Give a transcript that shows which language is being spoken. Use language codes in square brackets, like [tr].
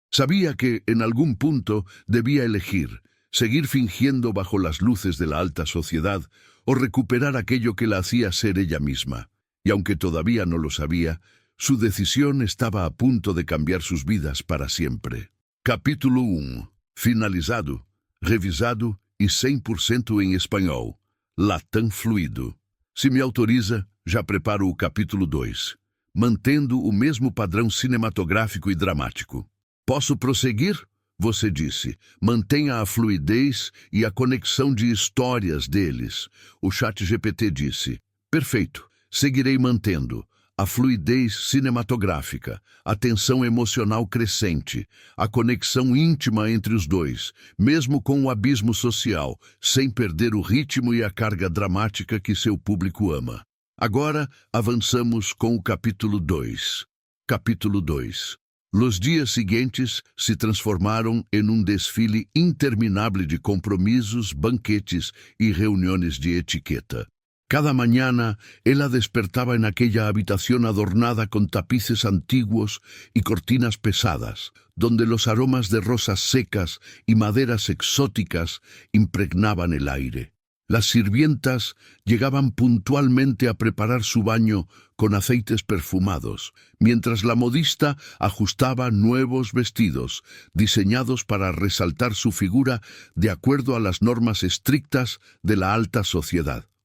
[es] Sabía que, en algún punto, debía elegir: seguir fingiendo bajo las luces de la alta sociedad o recuperar aquello que la hacía ser ella misma. Y aunque todavía no lo sabía, su decisión estaba a punto de cambiar sus vidas para siempre. Capítulo 1. [pt] Finalizado, revisado e 100% em espanhol. Latam fluido. Se me autoriza, já preparo o capítulo 2, mantendo o mesmo padrão cinematográfico e dramático. Posso prosseguir? Você disse: mantenha a fluidez e a conexão de histórias deles. O ChatGPT disse: perfeito, seguirei mantendo a fluidez cinematográfica, a tensão emocional crescente, a conexão íntima entre os dois, mesmo com o abismo social, sem perder o ritmo e a carga dramática que seu público ama. Agora, avançamos com o capítulo 2. Capítulo 2. Los dias seguintes se transformaram em um desfile interminável de compromissos, banquetes e reuniões de etiqueta. [es] Cada mañana, ella despertaba en aquella habitación adornada con tapices antiguos y cortinas pesadas, donde los aromas de rosas secas y maderas exóticas impregnaban el aire. Las sirvientas llegaban puntualmente a preparar su baño con aceites perfumados, mientras la modista ajustaba nuevos vestidos, diseñados para resaltar su figura de acuerdo a las normas estrictas de la alta sociedad.